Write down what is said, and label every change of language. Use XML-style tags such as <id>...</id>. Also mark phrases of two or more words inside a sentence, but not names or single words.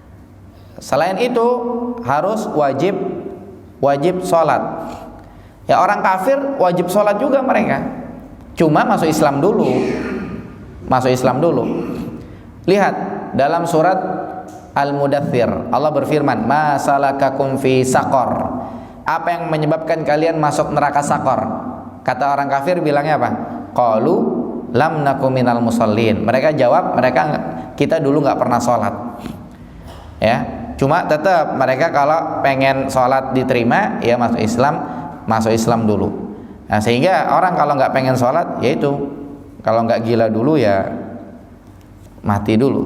<id>Selain itu harus wajib wajib sholat. Ya orang kafir wajib sholat juga mereka, cuma masuk Islam dulu. Lihat dalam surat Al-Mudaththir, Allah berfirman,</id> <ar>ما سلككم في سقر,</ar> <id>apa yang menyebabkan kalian masuk neraka Saqar? Kata orang kafir bilangnya apa?</id> <ar>قالوا لم نك من المصلين.</ar> <id>Mereka jawab, kita dulu nggak pernah sholat. Ya, cuma tetap mereka kalau pengen sholat diterima, ya masuk Islam dulu. Nah, sehingga orang kalau nggak pengen sholat, yaitu kalau nggak gila dulu ya mati dulu.</id>